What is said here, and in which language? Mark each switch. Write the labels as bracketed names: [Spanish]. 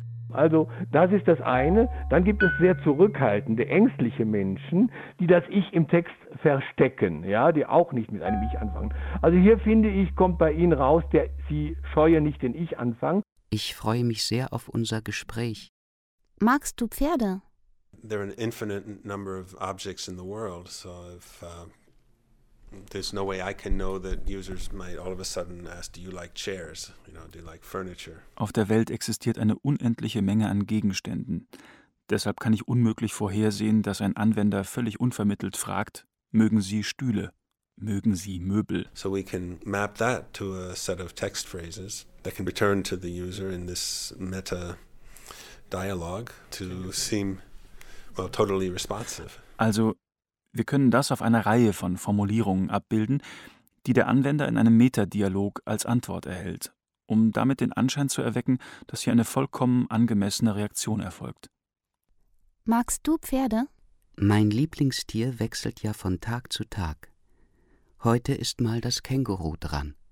[German] Also das ist das eine. Dann gibt es sehr zurückhaltende, ängstliche Menschen, die das Ich im Text verstecken, ja, die auch nicht mit einem Ich anfangen. Also hier finde ich, kommt bei Ihnen raus, Sie scheue nicht den Ich-Anfang. Ich freue mich sehr auf unser Gespräch. Magst du Pferde? [English] There are an infinite number of objects in the world, so if there's no way I can know that users might all of a sudden ask, do you like chairs? You know, do you like furniture? [German] Auf der Welt existiert eine unendliche Menge an Gegenständen. Deshalb kann ich unmöglich vorhersehen, dass ein Anwender völlig unvermittelt fragt, mögen Sie Stühle? Mögen Sie Möbel? [English] So we can map that to a set of text phrases that can return to the user in this meta dialogue to seem well, totally responsive. [German] Also, wir können das auf einer Reihe von Formulierungen abbilden, die der Anwender in einem Metadialog als Antwort erhält, um damit den Anschein zu erwecken, dass hier eine vollkommen angemessene Reaktion erfolgt. Magst du Pferde? Mein Lieblingstier wechselt ja von Tag zu Tag. Heute ist mal das Känguru dran.